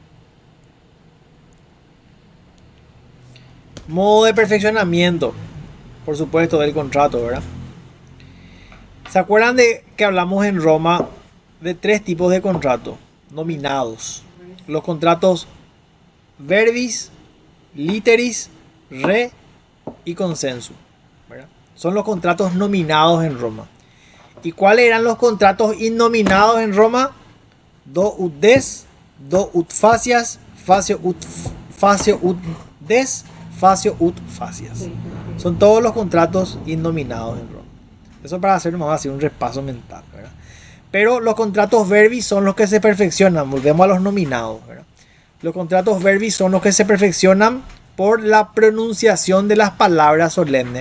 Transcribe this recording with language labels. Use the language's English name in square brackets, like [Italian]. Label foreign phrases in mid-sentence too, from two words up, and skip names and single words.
[Spanish] Modo de perfeccionamiento, por supuesto, del contrato, ¿verdad? ¿Se acuerdan de que hablamos en Roma de tres tipos de contratos nominados? Res, Los contratos [Latin] verbis, literis, re [Spanish] y consenso, ¿verdad? Son los contratos nominados en Roma. ¿Y cuáles eran los contratos innominados en Roma? [Latin] Do ut des, do ut facias, facio ut des, facio ut facias. [Spanish] sí, perfecto. Son todos los contratos innominados en Roma. Eso para hacer más así un repaso mental, ¿verdad? Pero los contratos verbis son los que se perfeccionan. Volvemos a los nominados, ¿verdad? Los contratos verbis son los que se perfeccionan por la pronunciación de las palabras solemnes.